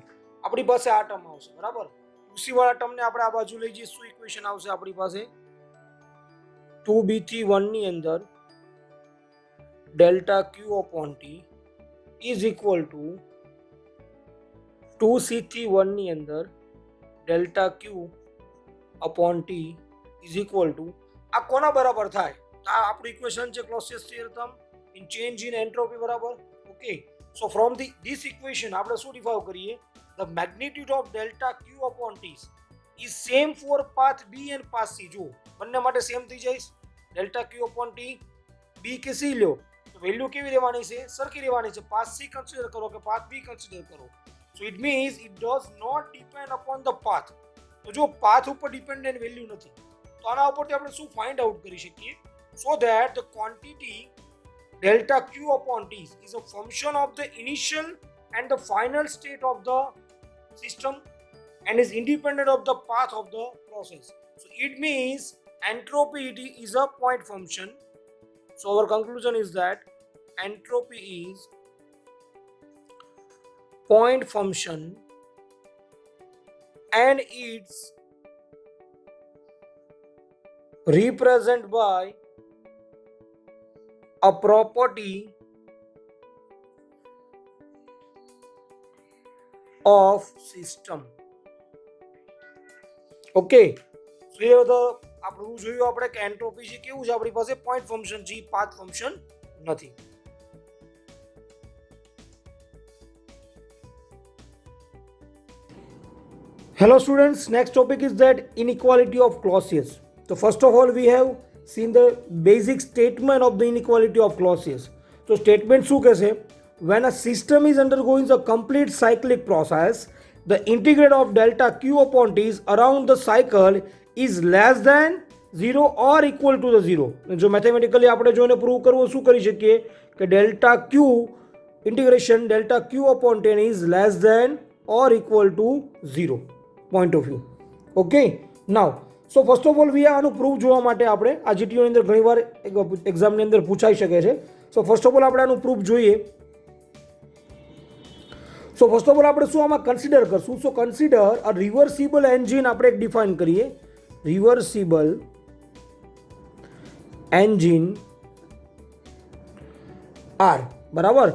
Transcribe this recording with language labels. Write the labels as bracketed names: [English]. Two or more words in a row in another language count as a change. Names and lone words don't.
[Gujarati] આપણી પાસે આ ટર્મ આવશે બરાબર. 2c વાળા ટર્મને આપણે આ બાજુ લઈ જઈએ. શું ઇક્વેશન આવશે આપણી પાસે, 2b થી 1 ની અંદર [English] delta q upon T is equal to [Gujarati] 2c થી 1 ની અંદર [English] delta Q upon T is equal to [Gujarati] આ કોના બરાબર થાય? આ આપણું ઇક્વેશન છે [English] Clausius theorem in change in entropy [Gujarati] બરાબર. [English] Okay, so from this equation [Gujarati] આપણે શું ડિફાઇન કરીએ? [English] The magnitude of delta Q upon T is same for path B and path C. [Gujarati] જો બંને માટે સેમ થઈ જાય, [English] delta Q upon T [Gujarati] B કે C લ્યો તો વેલ્યુ કેવી રહેવાની છે? સરખી રહેવાની છે. પાથ C કન્સિડર કરો કે પાથ B કન્સિડર કરો. [English] So it means it does not depend upon the path. [Gujarati] તો જો પાથ ઉપર ડિપેન્ડન્ટ વેલ્યુ નથી તો આના ઉપરથી આપણે શું [English] find out [Gujarati] કરી શકીએ? [English] So that the quantity delta Q upon T is a function of the initial and the final state of the system and is independent of the path of the process. So it means entropy is a point function. So our conclusion is that entropy is point function and it's represented by a property of system. Okay, so [Gujarati] એ તો આપણું જોયું આપણે કે એન્ટ્રોપી છે કેવું છે, આપણી પાસે [English] point function [Gujarati] છે, [English] path function [Gujarati] નથી. [English] Hello students, next topic is that inequality of Clausius. So first of all we have seen the basic statement of the inequality of Clausius. So statement [Gujarati] શું કહે છે? [English] When a system is undergoing a complete cyclic process, the integrate of delta Q upon T around the cycle is less than 0 or equal to the 0. [Gujarati] જો મેથેમેટિકલી આપણે જોઈને પ્રૂવ કરવું શું કરી શકીએ કે [English] delta Q integration delta Q upon 10 is less than or equal to 0 point of view. Okay, now so first of all we [Gujarati] આનું પ્રૂફ જોવા માટે આપણે આ જીટીઓની અંદર ઘણીવાર એક્ઝામની અંદર પૂછાઈ શકે છે. [English] so first of all [Gujarati] આપણે આનું પ્રૂફ જોઈએ. [English] so first of all [Gujarati] આપણે શું આમાં કન્સિડર કરશું? [English] so consider a reversible engine [Gujarati] આપણે એક ડિફાઇન કરીએ, [English] reversible engine [Gujarati] આર બરાબર.